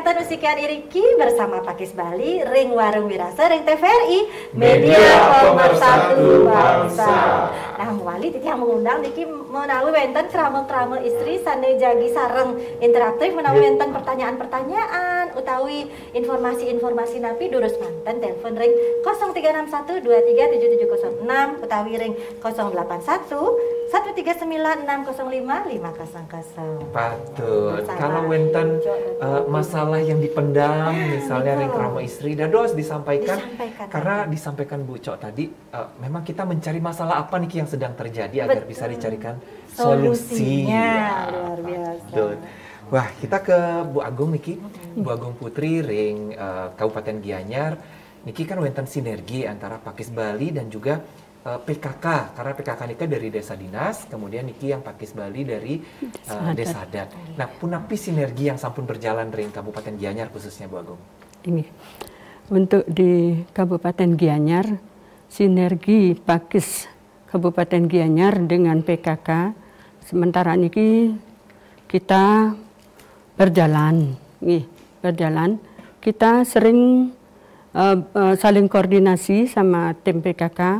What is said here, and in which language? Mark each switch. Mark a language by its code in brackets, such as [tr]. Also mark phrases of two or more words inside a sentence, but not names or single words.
[id] sekian iriki bersama Pakis Bali, ring warung wirasa, ring TVRI, media pemersatu bangsa. [ban] Nah, Wali titi [id] yang mengundang [ban] niki menawi wenten krama-krama istri sane jagi sareng interaktif menawi wenten pertanyaan-pertanyaan utawi informasi-informasi napi durus manten telepon ring 0361237706 utawi ring 081 139 605 500. Patut. [id] Kalau wenten masalah yang dipendam, misalnya [ban] ring krama istri, dados [id] disampaikan. Karena disampaikan Bu Cok tadi, memang kita mencari masalah apa nih yang sedang terjadi agar bisa dicarikan solusinya. Luar biasa. Betul. Wah, kita ke Bu Agung niki, Bu Agung Putri ring Kabupaten Gianyar. Niki kan wenten sinergi antara Pakis Bali dan juga PKK, karena PKK Nika dari Desa Dinas, kemudian Niki yang Pakis Bali dari Desa Adat. Nah, punapi sinergi yang sampun berjalan ring Kabupaten Gianyar khususnya Bu Agung. Ini untuk di Kabupaten Gianyar, sinergi Pakis Kabupaten Gianyar dengan PKK sementara niki kita berjalan, kita sering saling koordinasi sama tim PKK.